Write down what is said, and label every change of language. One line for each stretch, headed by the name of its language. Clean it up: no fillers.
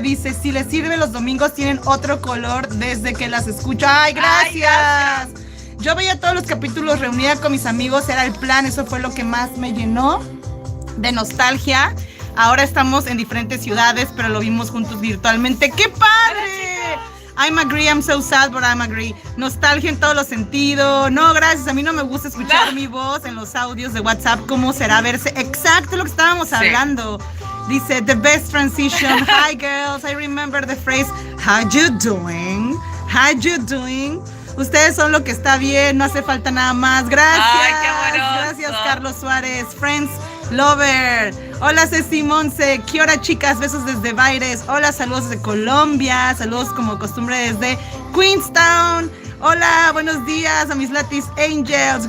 Spanish: Dice, si les sirve, los domingos tienen otro color desde que las escucho. ¡Ay, gracias! ¡Ay, gracias! Yo veía todos los capítulos reunida con mis amigos, era el plan, eso fue lo que más me llenó de nostalgia. Ahora estamos en diferentes ciudades, pero lo vimos juntos virtualmente. ¡Qué padre!
English: I'm agree, I'm so sad, but I'm agree.
Spanish: Nostalgia en todos los sentidos. No, gracias, a mí no me gusta escuchar mi voz en los audios de WhatsApp. ¿Cómo será verse? Exacto lo que estábamos hablando. Dice,
English: the best transition. Hi girls, I remember the phrase, how you doing? How you doing?
Spanish: Ustedes son lo que está bien, no hace falta nada más. Gracias. Ay, qué bueno. Gracias, Carlos Suárez. Friends Lover. Hola, Ceci Monse. ¿Qué hora, chicas? Besos desde Baires. Hola, saludos desde Colombia. Saludos como costumbre desde Queenstown. Hola, buenos días a mis Latis Angels.